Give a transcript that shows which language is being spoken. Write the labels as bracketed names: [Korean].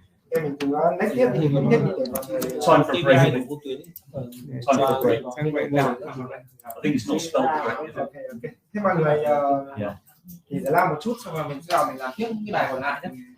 [Vietnamese] Em mình cùng next tiếp thì mình tiếp đi. [English] Time for a break. [Vietnamese] vô tuyến. [English] Time for a break. I think it's not spelled correctly. Ok. [Vietnamese] Thế mọi người thì sẽ làm một chút xong rồi mình sẽ vào mình làm tiếp những cái bài còn lại nhé.